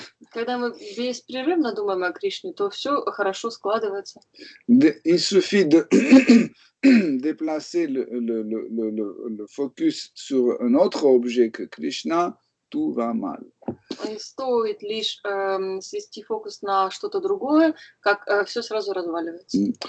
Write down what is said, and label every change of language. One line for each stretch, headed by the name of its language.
Russian: Когда мы беспрерывно думаем о Кришне, то все хорошо складывается.
French: Il suffit de déplacer le focus sur un autre objet que Krishna, tout va mal.
Russian: И стоит лишь свести фокус на что-то другое, как все сразу разваливается.